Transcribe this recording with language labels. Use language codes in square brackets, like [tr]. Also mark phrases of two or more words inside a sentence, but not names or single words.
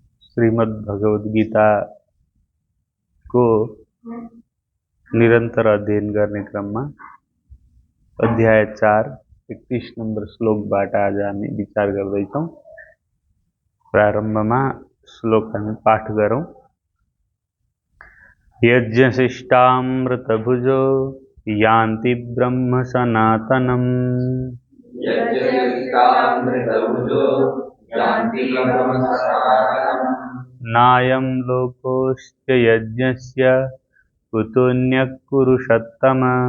[ne] श्रीमद् भगवद गीता को निरंतर अध्ययन गर्ने क्रममा अध्याय 4 31 नंबर श्लोकबाट आज हामी विचार गर्दैछौं। प्रारम्भमा श्लोक हामी पाठ गरौं। [sa] यज्ञशिष्टामृतभुजो यान्ति ब्रह्म सनातनम् नायं लोकोऽस्य यज्ञस्य कुतोऽन्यः कुरुषत्तम।